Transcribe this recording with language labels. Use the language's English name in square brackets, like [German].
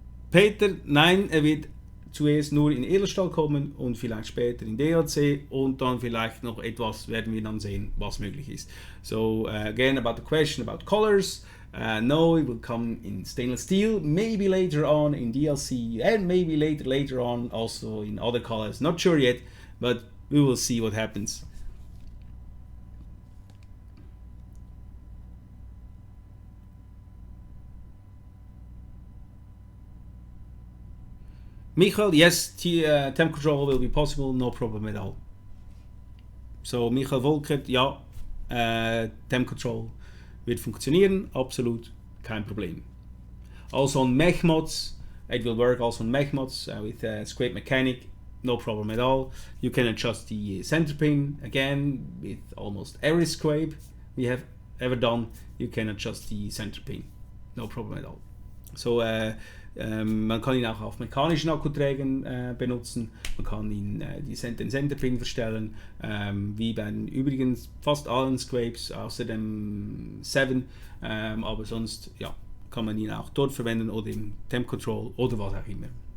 [German] Peter, nein, er wird zuerst nur in Edelstahl kommen und vielleicht später in DLC und dann vielleicht noch etwas werden wir dann sehen, was möglich ist. [English] So again about the question about colors, no, it will come in stainless steel, maybe later on in DLC and maybe later on also in other colors, not sure yet, but we will see what happens. Michael, yes, temp control will be possible, no problem at all. [German] So Michael Volkert, ja, temp control wird funktionieren, absolut kein Problem. [English] Also on mech mods, it will work also on mech mods with SQuape mechanic, no problem at all. You can adjust the center pin again with almost every SQuape we have ever done. You can adjust the center pin, no problem at all. [German] So man kann ihn auch auf mechanischen Akkuträgern benutzen, man kann ihn den Centerpin verstellen, wie bei den übrigen fast allen SQuapes außer dem 7, aber sonst ja, kann man ihn auch dort verwenden oder im Temp Control oder was auch immer.